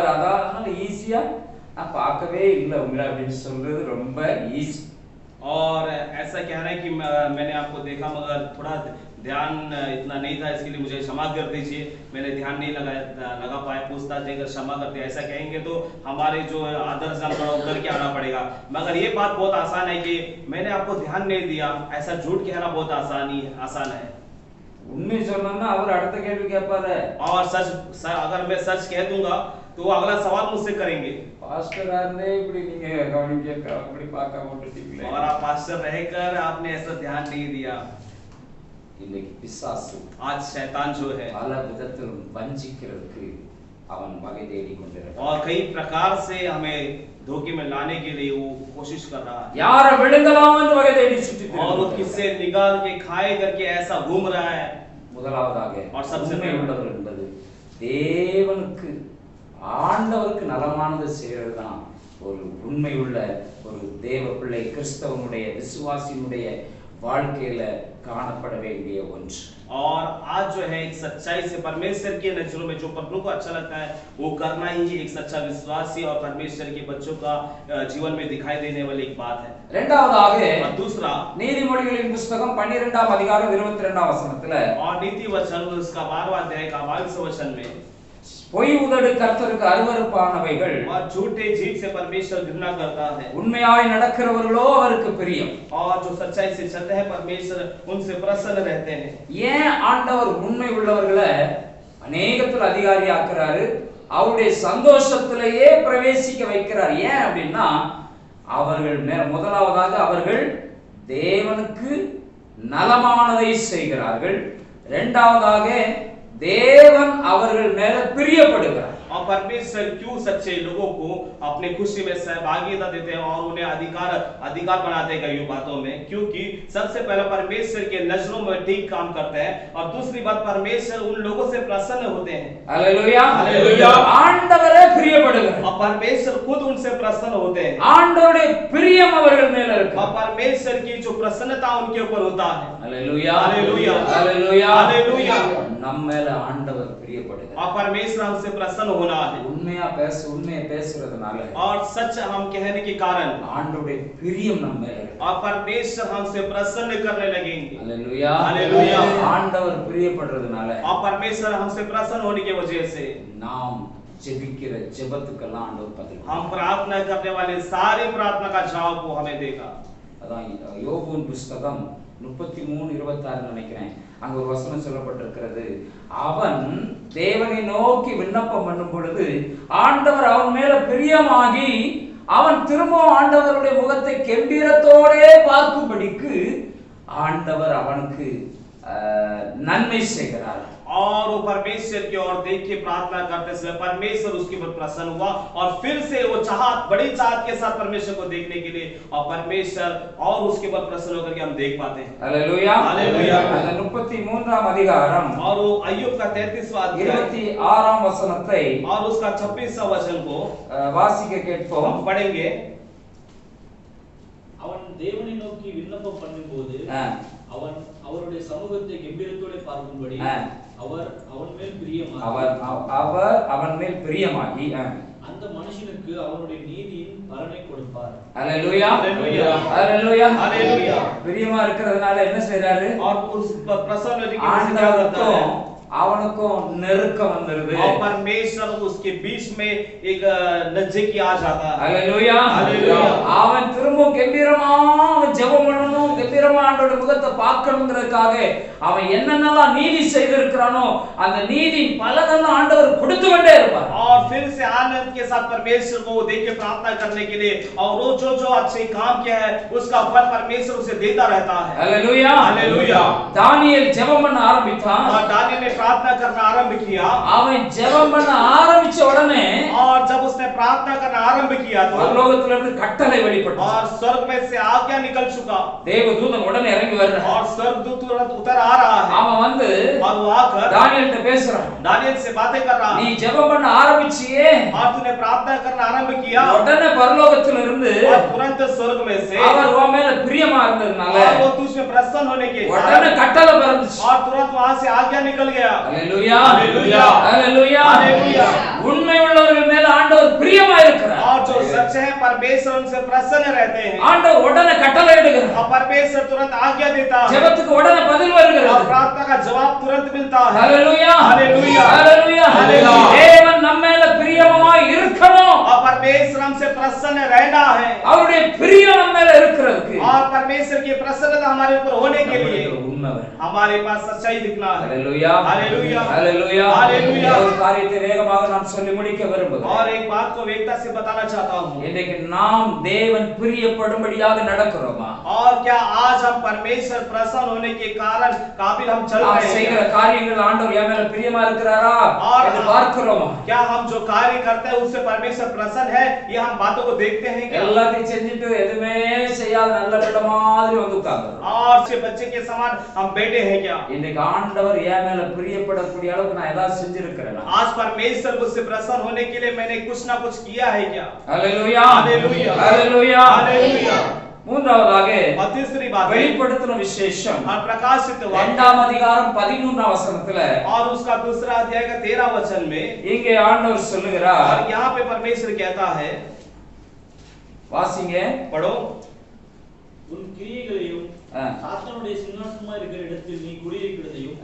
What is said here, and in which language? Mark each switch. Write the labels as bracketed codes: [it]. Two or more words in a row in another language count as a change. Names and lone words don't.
[ta] அதனால ஈஸியா நான் பார்க்கவே இல்லை உங்களை அப்படின்னு சொல்றது ரொம்ப ஈஸி. [hi] और ऐसा कहना है कि मैंने आपको देखा मगर थोड़ा ध्यान इतना नहीं था, इसके लिए मुझे क्षमा कर दीजिए, मैंने ध्यान नहीं लगा पाया, पूछताछ देकर क्षमा करते। ऐसा कहेंगे तो हमारे जो आदर्श हम थोड़ा उतर के आना पड़ेगा। मगर ये बात बहुत आसान है कि मैंने आपको ध्यान नहीं दिया, ऐसा झूठ कहना बहुत आसान है। [ta] உண்மை சொன்னா அவர் அடுத்த கேள்வி கேட்பாரு. [hi] और अगर मैं सच कह दूंगा तो वो अगला सवाल मुझसे करेंगे, [ta] பாஸ்டரா இருந்தே இப்படி நீங்க கவனிக்க அப்படி பார்க்க விட்டுட்டீங்களே. [hi] और आप पास्टर रहकर आपने ऐसा ध्यान नहीं दिया। [ta] இன்னைக்கு பிசாசு [hi] आज शैतान जो है [ta] பல விதத்திலும் வஞ்சிக்கிறதுக்கு அவன் வகை தேடி கொண்டிருக்கிறான். [hi] और कई प्रकार से हमें धोखे में लाने के लिए वो कोशिश कर रहा है, [ta] யாரை விழுங்கலாம் என்று வகை தேடி சுற்றி [hi] और वो किससे निकाल के खाए करके ऐसा घूम रहा है। [ta] முதலாவதாக [hi] और सबसे [ta] உண்மை [hi] पहले- [ta] உள்ளவர் என்பது தேவனுக்கு ஆண்டவருக்கு நலமானது செய்யறதுதான் ஒரு உண்மை உள்ள ஒரு தேவ பிள்ளை, கிறிஸ்தவனுடைய விசுவாசியினுடைய வாழ்க்கையில காணப்பட வேண்டிய ஒன்று. [hi] और आज जो है एक सच्चाई से परमेश्वर की नजरों में जो प्रभु को अच्छा लगता है वो करना ही एक सच्चा विश्वासी और परमेश्वर के बच्चों का जीवन में दिखाई देने वाली एक बात है। [ta] இரண்டாவதாக [hi] और दूसरा, [ta] நீதிமொழிகளின் புஸ்தகம் 12ஆம் அதிகாரம் 22ஆம் வசனத்துல, [hi] और नीति वचन उसका 12वां अध्याय का 22वें वचन में, [ta] பொய் உதடு கர்த்தருக்கு அருவருப்பானவைகள், [hi] और झूठे जीभ से परमेश्वर घृणा करता है, [ta] உண்மையாய் நடக்கிறவர்களோ அவருக்கு பிரியம். [hi] और जो सच्चाई से चलते हैं परमेश्वर उनसे प्रसन्न रहते हैं। [ta] ஏன் ஆண்டவர் உண்மை உள்ளவர்களை அநேகத்துல அதிகாரி ஆக்குறாரு, அவருடைய சந்தோஷத்திலேயே பிரவேசிக்க வைக்கிறார்? ஏன் அப்படின்னா அவர்கள் முதலாவதாக அவர்கள் தேவனுக்கு நலமானதை செய்கிறார்கள், இரண்டாவதாக தேவன் அவர்கள் மேல பிரியப்படுகிறார். [hi] और परमेश्वर क्यों सच्चे लोगों को अपने खुशी में सहभागिता देते हैं और उन्हें अधिकार बनाते हैं कई बातों में, क्योंकि सबसे पहले परमेश्वर के नजरों में ठीक काम करते हैं, और दूसरी बात परमेश्वर उन लोगों से प्रसन्न होते हैं। हालेलुया हालेलुया। [ta] ஆண்டவரே பிரியப்படுகிறார், [hi] और परमेश्वर खुद उनसे प्रसन्न होते हैं, [ta] ஆண்டவருடைய பிரியம் அவர்கள் மேல இருக்கு. [hi] और परमेश्वर की जो प्रसन्नता उनके ऊपर होता है। हालेलुया हालेलुया। हालेलुया हालेलुया। [ta] நம்ம மேல ஆண்டவர் பிரியப்படுகிறார். [hi] और परमेश्वर हमसे प्रसन्न होना है [ta] உண்மையை பேசுறதுனால [hi] और सच हम कहने के कारण [ta] ஆண்டவருடைய பிரியம் நம்ம மேல இருக்கு. [hi] और परमेश्वर हमसे प्रसन्न करने लगेंगे। [ta] அல்லேலூயா. [hi] हालेलुया। [ta] ஆண்டவர் பிரியப்படுறதுனால [hi] और परमेश्वर हमसे प्रसन्न होने की वजह से [ta] நாம் ஜெபிக்கிற ஜெபத்துக்கெல்லாம் ஆண்டவர் பதில் [hi] हम प्रार्थना करने वाले सारी प्रार्थना का जवाब वो हमें देगा। [ta] அதான் யோபுவின் புஸ்தகம் 33:26 நினைக்கிறேன். அங்க ஒரு வசனம் சொல்லப்பட்டிருக்கிறது. அவன் தேவனை நோக்கி விண்ணப்பம் பண்ணும் பொழுது ஆண்டவர் அவன் மேல பிரியமாகி அவன் திரும்பவும் ஆண்டவருடைய முகத்தை கெம்பீரத்தோடே பார்க்கும்படிக்கு ஆண்டவர் அவனுக்கு நன்மை செய்கிறார். [hi] और वो परमेश्वर की ओर देख के प्रार्थना करते समय परमेश्वर उसके ऊपर प्रसन्न हुआ और फिर से वो चाहत बड़ी चाहत के साथ परमेश्वर को देखने के लिए और परमेश्वर और उसके ऊपर प्रसन्न होकर के हम देख पाते हैं। हालेलुया। हालेलुया। [ta] 33ஆம் அதிகாரம் [hi] और वो अय्यूब का 33वां अध्याय [ta] 26ஆம் वचனத்தை [hi] और उसका 26वां वचन को [ta] வாசிக்க கேட்போம். [hi] हम पढ़ेंगे। [ta] அவன் தேவனை நோக்கி விண்ணப்பம் பண்ணும்போது அவன் அவருடைய சமூகத்தை கம்பீரத்தோடு பார்க்கும்படி அவர் அவன் மேல் பிரியமாகி அந்த மனுஷனுக்கு அவனுடைய நீதியின் பலனை கொடுப்பார். அல்லேலூயா. அல்லேலூயா. அல்லேலூயா. அல்லேலூயா. பிரியமா இருக்கிறதுனால என்ன செய்றாரு? [hi] और उस प्रसन्न होने की वजह से क्या करता है? [ta] ஆண்டவருக்கும் அவனுக்கும் நெருக்கம் வந்துருது. [hi] और परमेश्वर उसके बीच में एक नजदीकी आ जाता है। [ta] அல்லேலூயா. அல்லேலூயா. அவன் திரும்ப கம்பீரமா ஜெபம் பண்ணணும், கம்பீரமா ஆண்டவருடைய முகத்தை பார்க்கணும்ங்கிறதுக்காக அவன் என்னென்னலாம் நீதி செய்திருக்கிறானோ அந்த நீதி பலனெல்லாம் ஆண்டவர் கொடுத்து கொண்டே இருப்பார். [hi] और फिर से आनंद के साथ परमेश्वर को देख के प्रार्थना करने के लिए और वो जो अच्छे काम किया है उसका फल परमेश्वर उसे देता रहता है। [ta] அல்லேலூயா. அல்லேலூயா. தானியேல் ஜெபம் பண்ண ஆரம்பித்தான். [hi] और दानियेल ने प्रार्थना करना आरंभ किया। [ta] அவன் ஜெபம் பண்ண ஆரம்பிச்ச உடனே [hi] और जब उसने प्रार्थना करना आरंभ किया तो [ta] பரலோகத்திலிருந்து கட்டளை வெளிப்பட்டது. [hi] और स्वर्ग में से आज्ञा निकल चुका [ta] தேவதூதன் உடனே இறங்கி வர்றான். [hi] और स्वर्गदूत तुरंत उतर आ रहा है [ta] அவன் வந்து [hi] और वो आकर [ta] தானியேல்ட்ட பேசுறான். [hi] दानियेल से बातें कर रहा [ta] நீ [hi] है। [ta] ஜெபம் பண்ண ஆரம்பிச்சியே, [hi] और तूने प्रार्थना करना आरंभ किया [ta] உடனே பரலோகத்திலிருந்து [hi] और तुरंत स्वर्ग में से [ta] அவர் உன் மேல பிரியமா இருந்ததுனால [hi] और वो तुझ में प्रसन्न होने के [ta] உடனே [hi] कारण [ta] கட்டளை பிறந்துச்சு. [hi] और तुरंत वहां से आज्ञा निकल गया। [ta] அல்லேலூயா. அல்லேலூயா. அல்லேலூயா. அல்லேலூயா. உண்மை உள்ளவர்கள் மேல ஆண்டவர் பிரியமா இருக்கிறார். [hi] और जो सच्चे हैं परमेश्वर उनसे प्रसन्न रहते हैं। [ta] ஆண்டவர் உடனே கட்டளை இடுகிறார். [hi] और परमेश्वर तुरंत आज्ञा देता है [ta] ஜெபத்துக்கு உடனே பதில் [hi] और [ta] வருகிறது. [hi] प्रार्थना का जवाब तुरंत मिलता है। [ta] அல்லேலூயா. அல்லேலூயா. அல்லேலூயா. அல்லேலூயா. தேவன் நம்ம மேல பிரியமா இருக்கணும். [hi] और परमेश्वर हमसे प्रसन्न रहना है [ta] அவருடைய பிரியம் நம்ம மேல இருக்கிறதுக்கு [hi] और परमेश्वर की प्रसन्नता हमारे ऊपर होने के लिए [ta] உண்மை வேணும். [hi] हमारे पास सच्चाई दिखना है। [ta] அல்லேலூயா. அல்லேலூயா. அல்லேலூயா. அல்லேலூயா. ஒரு காரியத்தை வேகமாக நான் சொல்லி முடிக்க விரும்புகிறேன். [hi] और एक बात को वेगता से बताना चाहता हूँ। [ta] இன்னைக்கு நாம் தேவன் பிரியப்படும்படியாக நடக்கிறோமா? [hi] और क्या आज हम परमेश्वर प्रसन्न होने के कारण काबिल हम चल [ta] நாம் [hi] रहे [ta] செய்கிற [hi] हैं? [ta] காரியங்கள் ஆண்டவர் என் மேல பிரியமா இருக்கிறாரா என்று பார்க்கிறோமா? [hi] क्या हम जो कार्य करते हैं उससे परमेश्वर प्रसन्न है? ये हम बातों को देखते हैं क्या? [ta] எல்லாத்தையும் செஞ்சுட்டு எதுவுமே செய்யாத நல்ல பிள்ளை மாதிரி வந்து உட்கார்ந்து [hi] और से बच्चे के समान हम बैठे हैं क्या? [ta] இன்னைக்கு ஆண்டவர் என் மேல பிரியப்படக்கூடிய அளவுக்கு நான் ஏதாவது செஞ்சிருக்கிறேனா? [hi] आज परमेश्वर मुझसे प्रसन्न होने के लिए मैंने कुछ ना कुछ किया है क्या? [ta] அல்லேலூயா. அல்லேலூயா. அல்லேலூயா. [hi] हालेलुया। [ta] மூன்றாவதாக [hi] और तीसरी बात है [ta] வெளிப்படுத்தின விசேஷம் [hi] और प्रकाशित वाक्य [ta] 2ஆம் அதிகாரம் 13ஆம் வசனத்துல [hi] और उसका दूसरा अध्याय का 13 वचन में [ta] இங்கே ஆண்டவர் சொல்லுகிறார். [hi] और यहाँ पे परमेश्वर कहता है, [ta] வாசிங்க. [hi] पढ़ो। [ta] உன் கிரியைகளையும் ஆ. சாத்தானுடைய சிங்காசனமா இருக்கிற இடத்தில் நீ குடியிருக்கிறதையும்